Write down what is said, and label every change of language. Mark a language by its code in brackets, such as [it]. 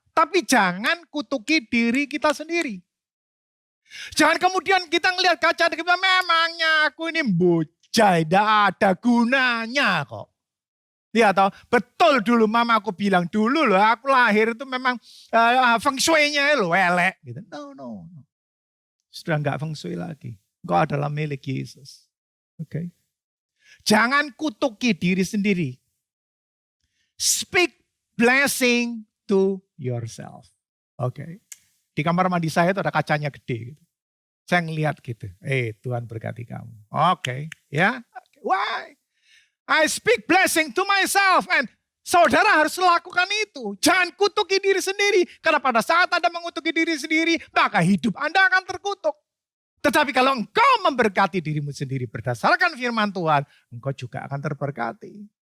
[id] Tapi jangan kutuki diri kita sendiri. Jangan kemudian kita ngelihat kaca dan kita, memangnya aku ini bocah, tidak ada gunanya kok. Lihat tahu, betul dulu mama aku bilang dulu loh, aku lahir itu memang feng shui-nya loh elek gitu. No. Sudah enggak feng shui lagi. Engkau adalah milik Yesus. Oke. Jangan kutuki diri sendiri. [en] Speak blessing to yourself. [id] Oke. Di kamar mandi saya itu ada kacanya gede gitu. Saya ngelihat gitu. Tuhan berkati kamu. Oke, ya. Why? [en] I speak blessing to myself. [id] And saudara harus lakukan itu. Jangan kutuki diri sendiri. Karena pada saat Anda mengutuki diri sendiri, maka hidup Anda akan terkutuk. Tetapi kalau engkau memberkati dirimu sendiri berdasarkan firman Tuhan, engkau juga akan terberkati.